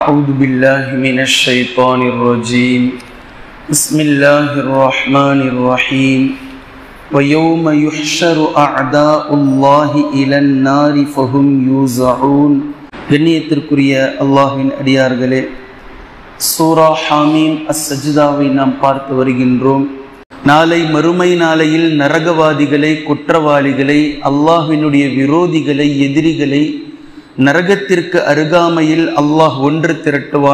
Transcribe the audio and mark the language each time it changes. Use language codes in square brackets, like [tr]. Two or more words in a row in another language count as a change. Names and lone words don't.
[ar] أعوذ بالله من الشيطان الرجيم بسم الله الرحمن الرحيم ويوم يحشر أعداء الله إلى النار فهم يوزعون [ta] கண்ணியத்திற்குரிய அல்லாஹ்வின் அடியார்களே, சூரா ஹாமீம் அஸ்-சஜ்தாவை நாம் பார்த்து வருகின்றோம். நாளை மறுமை நாளையில் நரகவாதிகளை, குற்றவாளிகளை, அல்லாஹ்வினுடைய விரோதிகளை, எதிரிகளை நரகத்திற்கு அருகாமையில் அல்லாஹ் ஒன்று திரட்டுவான்.